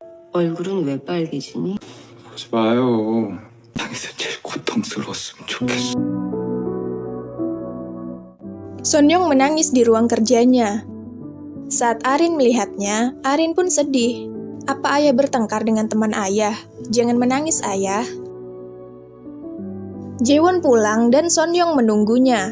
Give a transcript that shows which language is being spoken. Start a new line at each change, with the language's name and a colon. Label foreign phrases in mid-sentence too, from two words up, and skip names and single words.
Korean: 얼굴은 왜 빨개지니? 하지 마요. 당에서 제일 고통스러웠으면 좋겠어.
Indonesian: Sonyeong menangis di ruang kerjanya. Saat Arin melihatnya, Arin pun sedih. Apa ayah bertengkar dengan teman ayah? Jangan menangis, ayah. Jaewon pulang dan Sonyeong menunggunya.